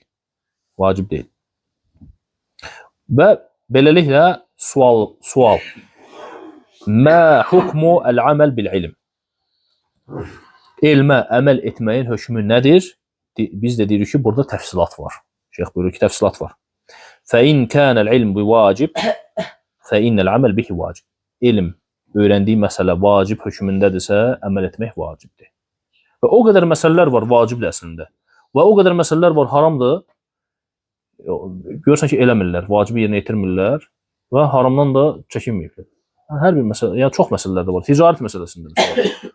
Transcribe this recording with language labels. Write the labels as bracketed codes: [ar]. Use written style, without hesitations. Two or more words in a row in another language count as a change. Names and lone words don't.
[az] Vacib deyil. Və beləliklə sual. [ar] ما حكم العمل بالعلم. [az] Elmə əməl etməyin hökmü nədir? biz də deyirik ki, burada təfsilat var. Şeyx buyurur ki, təfsilat var. [ar] فَاِنْ كَانَ الْعِلْمُ بِوَاجِبْ فَاِنَّ الْعَمَلْ بِهِ وَاجِبْ. [az] Elm, öyrəndiyi məsələ vacib hökmündədirsə, əməl etmək vacibdir. Və o qədər məsələlər var vacibdir əslində. Və o qədər məsələlər var haramdır. Görürsən ki, eləmirlər, vacibi yerinə yetirmirlər və haramdan da çəkinməyiblər. Hər bir məsələ, yəni çox məsələlər də var. Ticarət məsələsində məsələn.